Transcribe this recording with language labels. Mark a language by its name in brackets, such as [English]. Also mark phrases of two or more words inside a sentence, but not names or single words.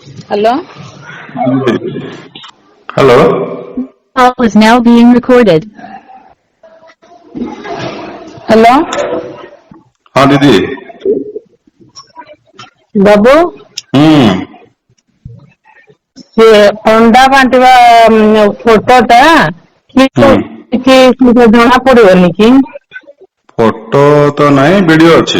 [English] Hello? Hello? Call is now being recorded. Hello? [Hindi] हाँ दीदी [Odia] बाबू ସେ ଅଣ୍ଡା ବାଣ୍ଟିବା ଫଟୋଟା କି ଜଣା ପଡିବନି କି? [Hindi] फोटो तो नहीं वीडियो अच्छी